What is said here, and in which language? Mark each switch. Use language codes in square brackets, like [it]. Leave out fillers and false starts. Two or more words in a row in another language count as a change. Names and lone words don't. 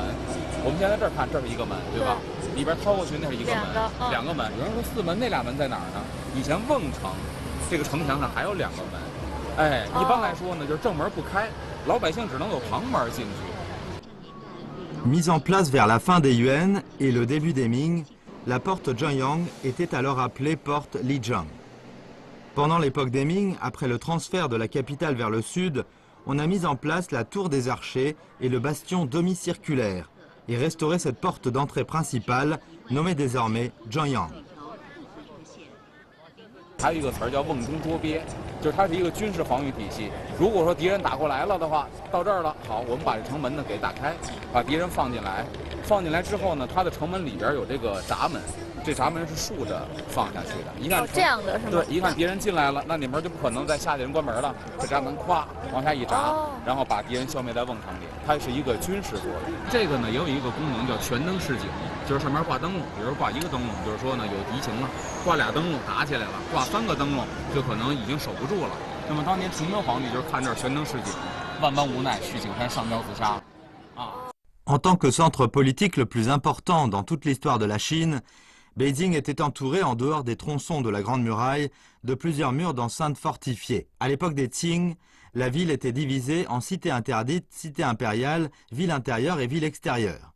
[zh] 我们现在这儿看，这是一个门，对吧？里边掏过去那是一个门，2个门。有人说4门，那俩门在哪儿呢？以前瓮城这个城墙上还有2个门。哎，一般来说呢，就是正门不开，老百姓只能有旁门进去。 [fr] Mise en place vers la fin des Yuan et le début des Ming, la porte Zhangyang était alors appelée porte Lijiang. Pendant l'époque des Ming, après le transfert de la capitale vers le sud, on a mis en place la tour des archers et le bastion demi-circulaire et restauré cette porte d'entrée principale, nommée désormais Zhangyang. [zh] 还有一个词儿叫瓮中捉鳖，就是它是一个军事防御体系。如果说敌人打过来了的话，到这儿了，好，我们把这城门呢给打开，把敌人放进来。放进来之后呢，它的城门里边有这个闸门，这闸门是竖着放下去的。一看这样的是吗？对，一看敌人进来了，那里面就不可能再下去人关门了，这闸门咵往下一闸，然后把敌人消灭在瓮城里。它是一个军事作用。这个呢也有一个功能叫全灯示警，就是上面挂灯笼，比如挂1个灯笼，就是说呢有敌情了。挂2灯笼打起来了，挂3个灯笼就可能已经守不住了。那么当年崇祯皇帝就是看这儿悬灯示警，万般无奈去景山上吊自杀。啊。 [fr] En tant que centre politique le plus important dans toute l'histoire de la Chine, Beijing était entouré en dehors des tronçons de la Grande Muraille de plusieurs murs d'enceinte fortifiés. À l'époque des Qing, la ville était divisée en cité interdite, cité impériale, ville intérieure et ville extérieure.